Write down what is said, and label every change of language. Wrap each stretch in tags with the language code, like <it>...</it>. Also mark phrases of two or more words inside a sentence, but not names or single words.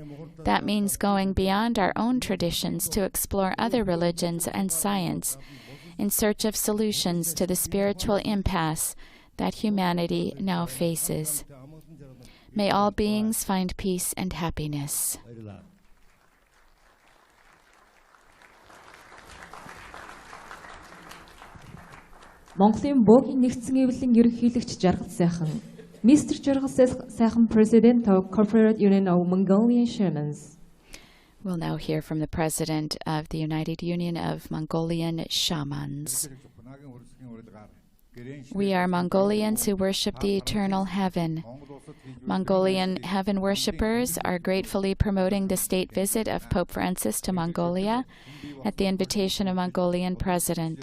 <en>That means going beyond our own traditions to explore other religions and science in search of solutions to the spiritual impasse that humanity now faces. May all beings find peace and happiness.</en> <mn>Монголын бөөгийн нэгдсэн эвлэлийн ерөнхийлөгч Жаргал сайхан, Mr.</mn> <en>Jargal сайхан President of Corporate Union of Mongolian Shamans. We'll now hear from the President of the United Union of Mongolian Shamans. We are Mongolians who worship the eternal heaven. Mongolian heaven worshippers are gratefully promoting the state visit of Pope Francis to Mongolia at the invitation of Mongolian President.</en>